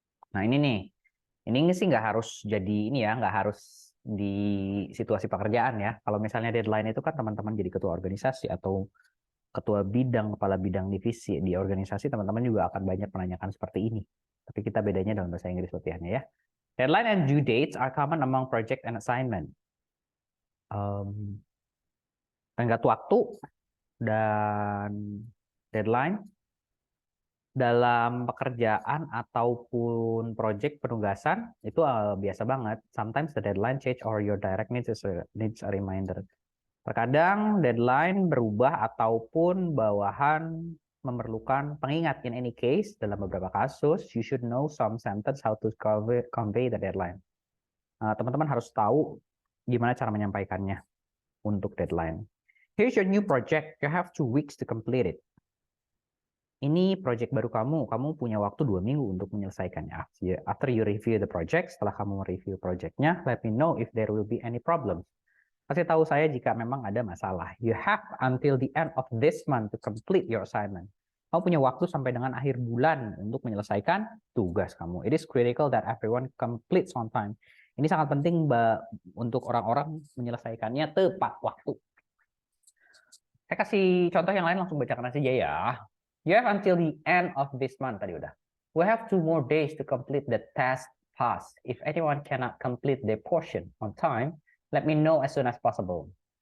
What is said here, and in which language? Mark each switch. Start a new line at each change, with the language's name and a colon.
Indonesian: Nah ini nih, ini sih nggak harus jadi ini ya, nggak harus di situasi pekerjaan ya. Kalau misalnya deadline itu kan teman-teman jadi ketua organisasi atau ketua bidang, kepala bidang divisi di organisasi, teman-teman juga akan banyak menanyakan seperti ini. Tapi kita bedanya dalam bahasa Inggris latihannya ya.
English: Deadline and due dates are common among project and assignment.
Indonesian: Tenggat waktu dan deadline dalam pekerjaan ataupun project penugasan itu biasa banget.
English: Sometimes the deadline change or your direct needs a reminder.
Indonesian: Terkadang deadline berubah ataupun bawahan memerlukan pengingat.
English: In any case,
Indonesian: dalam beberapa kasus,
English: you should know some sentence how to convey the deadline.
Indonesian: Teman-teman harus tahu gimana cara menyampaikannya untuk deadline.
English: Here's your new project. You have 2 weeks to complete it.
Indonesian: Ini project baru kamu punya waktu 2 minggu untuk menyelesaikannya.
English: After you review the project,
Indonesian: setelah kamu review projectnya,
English: let me know if there will be any problems.
Indonesian: Kasih tahu saya jika memang ada masalah.
English: You have until the end of this month to complete your assignment.
Indonesian: Kamu punya waktu sampai dengan akhir bulan untuk menyelesaikan tugas kamu.
English: It is critical that everyone completes on time.
Indonesian: Ini sangat penting untuk orang-orang menyelesaikannya tepat waktu. Saya kasih contoh yang lain, langsung bacakan aja ya.
English: You have until the end of this month
Indonesian: tadi udah.
English: We have 2 more days to complete the task task. If anyone cannot complete their portion on time, let me know as soon as possible.